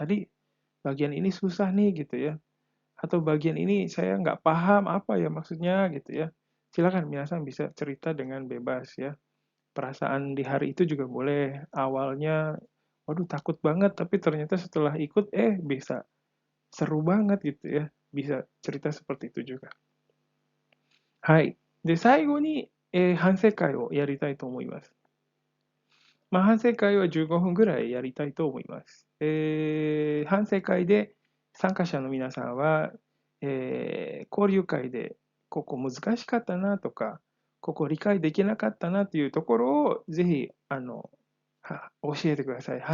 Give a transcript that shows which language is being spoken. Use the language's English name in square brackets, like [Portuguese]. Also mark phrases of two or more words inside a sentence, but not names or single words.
[Indonesian] Tadi bagian ini susah nih gitu ya. Atau bagian ini saya nggak paham apa ya maksudnya gitu ya. Silakan minasan bisa cerita dengan bebas ya. Perasaan di hari itu juga boleh. Awalnya, waduh takut banget, tapi ternyata setelah ikut, bisa seru banget gitu ya. Bisa cerita seperti itu juga. [Japanese] はい。で、最後に、反省会をやりたいと思います。まあ、反省会は15分ぐらいやりたいと思います。反省会で参加者の皆さんは、交流会でここ難しかったなとか、ここ理解できなかったなというところをぜひ教えてください。